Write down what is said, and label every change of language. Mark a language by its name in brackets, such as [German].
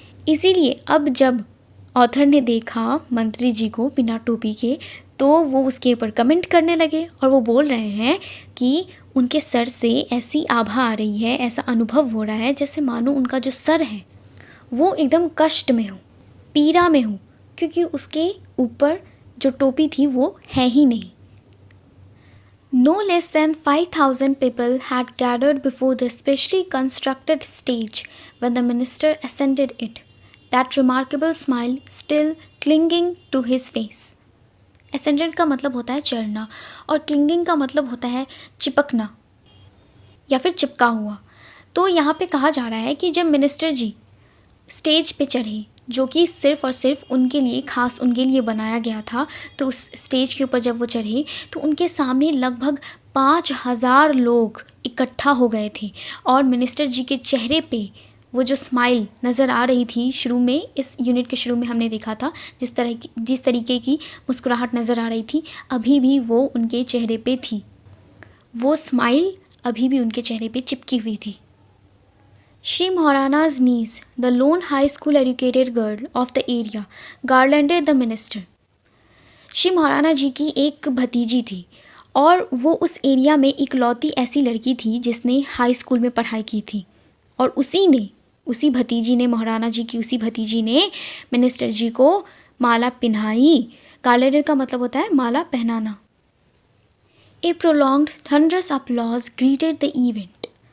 [Hindi] इसीलिए अब जब ऑथर ने देखा मंत्री जी को बिना टोपी के तो वो उसके ऊपर कमेंट करने लगे और वो बोल रहे हैं कि उनके सर से ऐसी आभा आ रही है, ऐसा अनुभव हो रहा है जैसे मानो उनका जो सर है वो एकदम कष्ट में हो, पीड़ा में हो, क्योंकि उसके ऊपर जो टोपी थी वो है ही नहीं। [English] No less than 5,000 people had gathered before the specially constructed stage when the minister ascended it, that remarkable smile still clinging to his face. [Hindi] Ascended का मतलब होता है चढ़ना और clinging का मतलब होता है चिपकना या फिर चिपका हुआ। तो यहाँ पे कहा जा रहा है कि जब मिनिस्टर जी स्टेज पे चढ़े, जो कि सिर्फ़ और सिर्फ उनके लिए, ख़ास उनके लिए बनाया गया था, तो उस स्टेज के ऊपर जब वो चढ़े तो उनके सामने लगभग 5,000 लोग इकट्ठा हो गए थे और मिनिस्टर जी के चेहरे पे वो जो स्माइल नज़र आ रही थी, शुरू में इस यूनिट के शुरू में हमने देखा था जिस तरीके की मुस्कुराहट नज़र आ रही थी, अभी भी वो उनके चेहरे पे थी, वो स्माइल अभी भी उनके चेहरे पे चिपकी हुई थी। [English] Shri Maharana's niece, the lone high school educated girl of the area, garlanded the minister. [Hindi] Shri Maharana जी की एक भतीजी थी और वो उस एरिया में इकलौती ऐसी लड़की थी जिसने हाई स्कूल में पढ़ाई की थी, और उसी भतीजी ने, महाराणा जी की उसी भतीजी ने मिनिस्टर जी को माला पहनाई। गार्लैंडेड का मतलब होता है माला पहनाना। [English] A prolonged thunderous applause greeted the event.